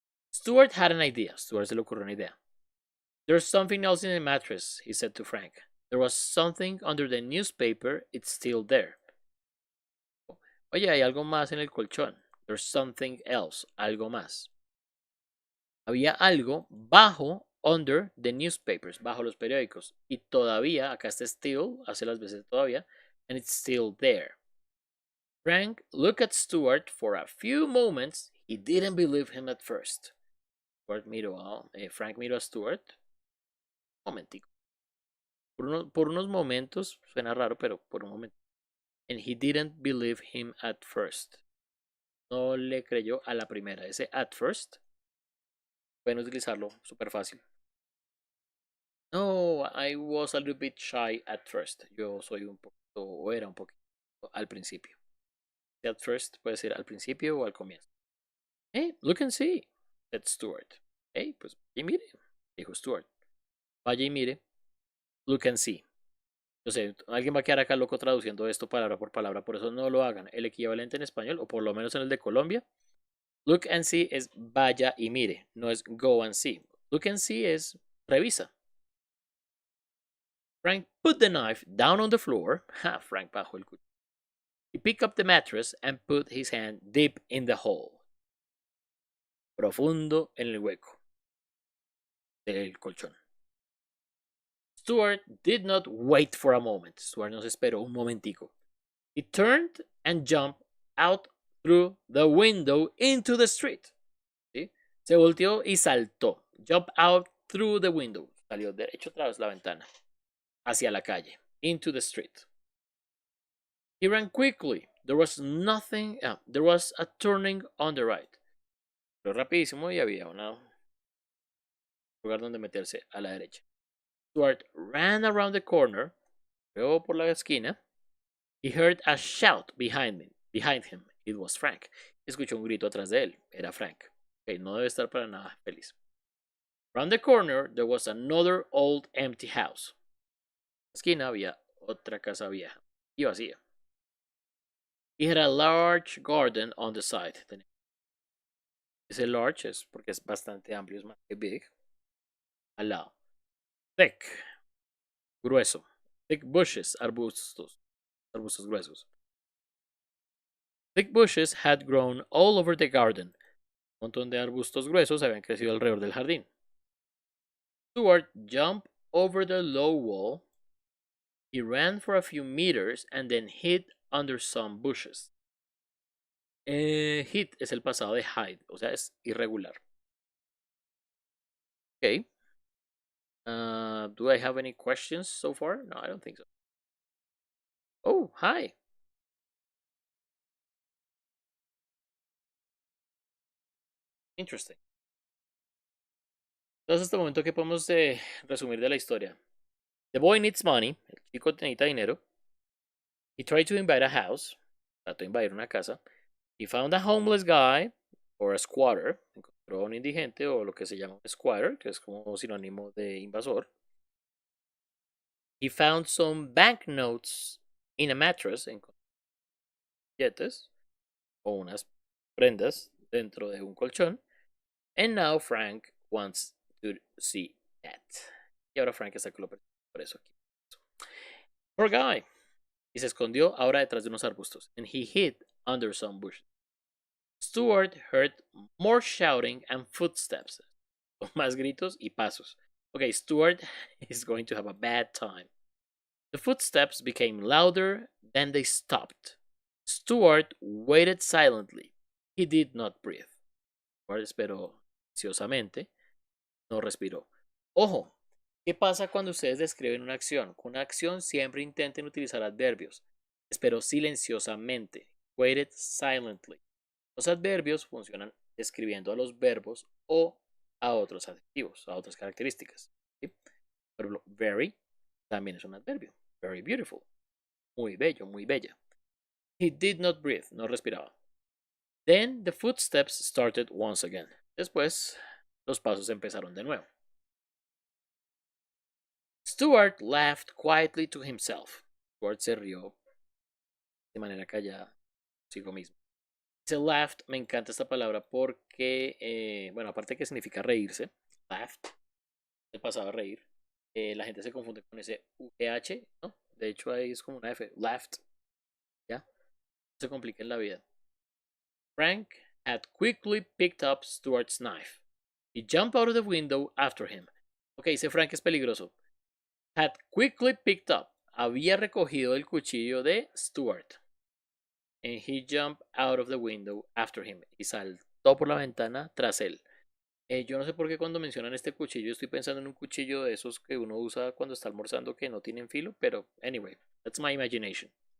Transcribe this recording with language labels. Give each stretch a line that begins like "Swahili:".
English: Stuart had an idea.
Spanish: Stuart se le ocurrió una idea.
English: There's something else in the mattress, he said to Frank. There was something under the newspaper. It's still there.
Spanish: Oye, hay algo más en el colchón.
English: There's something else.
Spanish: Algo más. Había algo bajo,
English: under the newspapers,
Spanish: bajo los periódicos. Y todavía, acá está still, hace las veces todavía,
English: and it's still there. Frank looked at Stuart for a few moments. He didn't believe him at first.
Spanish: Frank miró a Stuart. Un momentico. Por unos momentos, suena raro, pero por un momento.
English: And he didn't believe him at first.
Spanish: No le creyó a la primera. Ese
English: at first,
Spanish: pueden utilizarlo súper fácil.
English: No, I was a little bit shy at first.
Spanish: Yo soy un poquito, o era un poquito al principio.
English: At first
Spanish: puede ser al principio o al comienzo.
English: Hey, look and see, said Stuart.
Spanish: Hey, pues vaya y mire, dijo Stuart. Vaya y mire,
English: look and see.
Spanish: Yo sé, alguien va a quedar acá loco traduciendo esto palabra por palabra, por eso no lo hagan. El equivalente en español, o por lo menos en el de Colombia,
English: look and see
Spanish: es vaya y mire, no es
English: go and see. Look and see
Spanish: es revisa.
English: Frank put the knife down on the floor.
Spanish: Ha, Frank bajó el cuchillo.
English: He picked up the mattress and put his hand deep in the hole.
Spanish: Profundo en el hueco del colchón.
English: Stuart did not wait for a moment.
Spanish: Stuart no se esperó un momentico.
English: He turned and jumped out through the window into the street.
Spanish: ¿Sí? Se volteó y saltó.
English: Jump out through the window.
Spanish: Salió derecho a través de la ventana. Hacia la calle.
English: Into the street. He ran quickly. There was nothing. There was a turning on the right.
Spanish: Pero rapidísimo y había un lugar donde meterse a la derecha.
English: Stuart ran around the corner.
Spanish: Luego por la esquina.
English: He heard a shout behind him. It was Frank.
Spanish: Escuchó un grito atrás de él. Era Frank. Okay, no debe estar para nada feliz.
English: Round the corner, there was another old empty house.
Spanish: En la esquina había otra casa vieja y vacía.
English: He had a large garden on the side.
Spanish: Ese large es porque es bastante amplio, es más que big. Al lado. Thick, grueso.
English: Thick bushes,
Spanish: arbustos gruesos.
English: Thick bushes had grown all over the garden.
Spanish: Un montón de arbustos gruesos habían crecido alrededor del jardín.
English: Stuart jumped over the low wall. He ran for a few meters and then hid under some bushes.
Spanish: Hid es el pasado de hide, o sea, es irregular.
English: Okay. Do I have any questions so far? No, I don't think so. Oh, hi. Interesting.
Spanish: Entonces, hasta el momento, ¿qué podemos resumir de la historia?
English: The boy needs money.
Spanish: El chico necesita dinero.
English: He tried to invade a house.
Spanish: Trató de invadir una casa.
English: He found a homeless guy or a squatter.
Spanish: Encontró a un indigente o lo que se llama un squatter, que es como sinónimo de invasor.
English: He found some banknotes in a mattress.
Spanish: Encontró billetes o unas prendas dentro de un colchón.
English: And now Frank wants to see that.
Spanish: Y ahora Frank está por eso aquí.
English: Poor guy.
Spanish: Y se escondió ahora detrás de unos arbustos.
English: And he hid under some bushes. Stuart heard more shouting and footsteps.
Spanish: Más gritos y pasos.
English: Okay, Stuart is going to have a bad time. The footsteps became louder, then they stopped. Stuart waited silently. He did not breathe.
Spanish: Stuart esperó ansiosamente. No respiró. Ojo, ¿qué pasa cuando ustedes describen una acción? Con una acción siempre intenten utilizar adverbios. Esperó silenciosamente.
English: Waited silently.
Spanish: Los adverbios funcionan describiendo a los verbos o a otros adjetivos, a otras características. ¿Sí? Por ejemplo, very también es un adverbio.
English: Very beautiful.
Spanish: Muy bello, muy bella.
English: He did not breathe.
Spanish: No respiraba.
English: Then the footsteps started once again.
Spanish: Después, los pasos empezaron de nuevo.
English: Stuart laughed quietly to himself.
Spanish: Stuart se rió de manera callada consigo mismo. Dice laughed, me encanta esta palabra porque, bueno, aparte que significa reírse, laughed, el pasado a reír, la gente se confunde con ese UH, ¿no? De hecho ahí es como una F, laughed, ¿ya? No se complica en la vida.
English: Frank had quickly picked up Stuart's knife. He jumped out of the window after him.
Spanish: Ok, ese Frank es peligroso.
English: Had quickly picked up,
Spanish: había recogido el cuchillo de Stuart.
English: And he jumped out of the window after him.
Spanish: Y saltó por la ventana tras él. Yo no sé por qué cuando mencionan este cuchillo estoy pensando en un cuchillo de esos que uno usa cuando está almorzando que no tienen filo, pero
English: anyway, that's my imagination.